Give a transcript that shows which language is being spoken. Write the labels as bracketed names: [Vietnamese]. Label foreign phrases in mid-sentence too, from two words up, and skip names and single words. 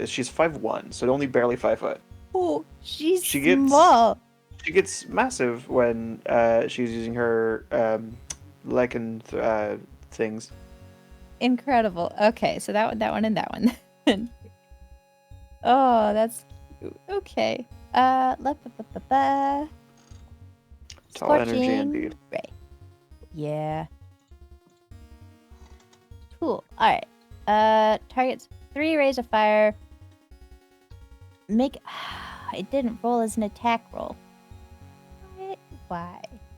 [English] She's 5'1", so only barely 5 foot. Oh, she's She gets- small. She gets massive when she's using her lichen things. Incredible. Okay, so that one, and that one. Oh, that's cute. Okay. La, ba, ba, ba, ba. Tall energy Scorching indeed. ray. Yeah. Cool. All right. Targets 3 rays of fire. Make. It didn't roll as an attack roll. Why?